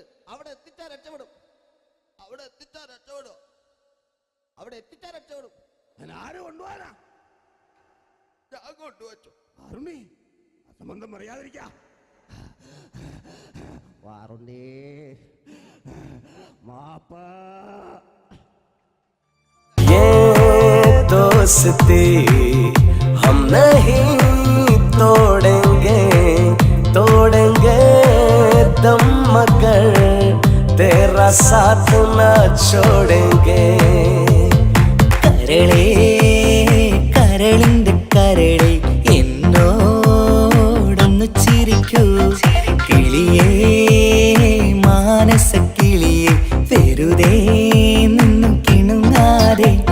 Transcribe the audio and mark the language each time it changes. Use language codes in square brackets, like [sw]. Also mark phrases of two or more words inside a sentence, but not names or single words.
[ml] അവിടെ എത്തിച്ചാ രക്ഷപ്പെടും. ഞാൻ ആരും കൊണ്ടുപോകാനാ? ഞാൻ കൊണ്ടുവച്ചു. ആരുണ്ണി, അസംബന്ധം പറയാതിരിക്കാ. വാറുണ്ണി, മാപ്പ്. [hi] दोस्ती हम नहीं तोड़ेंगे, तोड़ेंगे दम मगर तेरा साथ न छोड़ेंगे. [ml] കരളേ കരളിന്റെ കരളേ എന്നോടൊന്നു ചിരിക്കൂ. കിളിയേ മാനസ കിളിയേ വെറുതെ നിന്നും കിണുങ്ങാതെ.